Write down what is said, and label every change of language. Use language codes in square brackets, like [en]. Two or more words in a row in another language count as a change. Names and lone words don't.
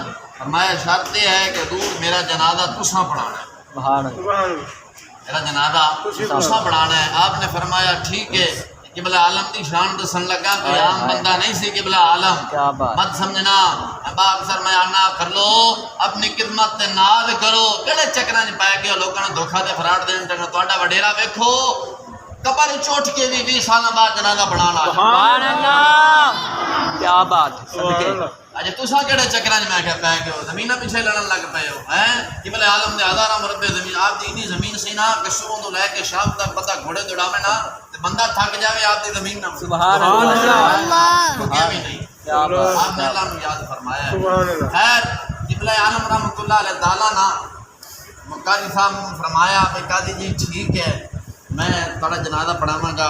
[pa] فرمایا شرط یہ ہے کہ دور میرا جنازہ تساں پڑھانا ہے. [ar] سبحان اللہ. [pa] میرا جنازہ تساں پڑھانا ہے. آپ نے فرمایا ٹھیک ہے. قبلہ عالم دی شان دسن لگا کوئی عام بندہ نہیں سی قبلہ عالم. [ur] کیا بات. [pa] مت سمجھنا اکثر میں آنا کر لو اپنی خدمت تے نال کرو. کہڑے چکراں چ پے گئے لوکاں نوں دھوکھا تے فراڈ دین تے تہاڈا وڈیرا ویکھو قبر چوٹ کے بھی 20 سال بعد جنازہ بنانا. [ar] سبحان اللہ. [ur] کیا بات. [ar] صدقے. [pa] اجے تساں کہڑے چکراں چ میں کہ پے گئے ہو زمیناں پیچھے لڑن لگ پے ہو ہیں. قبلہ عالم دے ہزاراں مربع زمین آپ دی اتنی زمین سی نا کہ صبح تو لے کے شام تک بندہ گھوڑے دوڑاوے نا تے بندہ تھک جاوے آپ دی زمین نہ. [ar] سبحان اللہ. [pa] کیا بھی نہیں. [ur] کیا بات. [pa] آپ نے اللہ نو یاد فرمایا ہے. خیر قبلہ عالم [ar] رحمۃ اللہ علیہ [pa] تعالیٰ نا قاضی صاحب نے فرمایا کہ قاضی جی ٹھیک ہے میں تھوڑا جنازہ پڑھاواں گا.